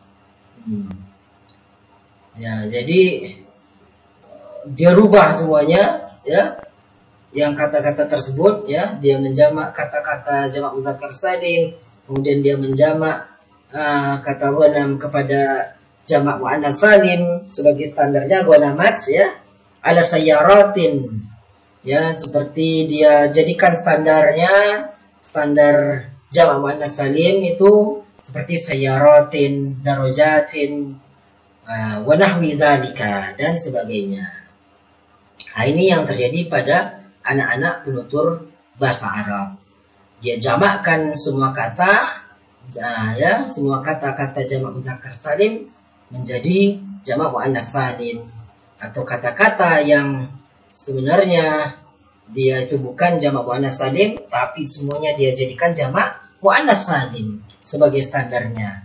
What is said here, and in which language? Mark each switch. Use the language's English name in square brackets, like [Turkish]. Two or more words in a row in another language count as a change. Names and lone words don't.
[Indonesian] Ya, jadi dia rubah semuanya, ya, yang kata-kata tersebut, ya, dia menjamak kata-kata jamak [Arabic] مذكر سالم, [Indonesian] kemudian dia menjamak kata ghanam kepada jamak [Arabic] مؤنث سالم [Indonesian] sebagai standarnya ghanamat, ya, [Arabic] على سيارات, [Indonesian] ya, seperti dia jadikan standarnya, standar jamak [Arabic] مؤنث سالم [Indonesian] itu seperti [Arabic] سيارات درجات ونحو ذلك, [Indonesian] dan sebagainya. Nah, ini yang terjadi pada anak-anak penutur bahasa Arab. dia jamakkan semua kata, ya, semua kata-kata jamak [Arabic] مذكر سالم [Indonesian] menjadi jamak [Arabic] مؤنث سالم, [Indonesian] atau kata-kata yang sebenarnya dia itu bukan jamak [Arabic] مؤنث سالم [Indonesian] tapi semuanya dia jadikan jamak [Arabic] مؤنث سالم [Indonesian] sebagai standarnya.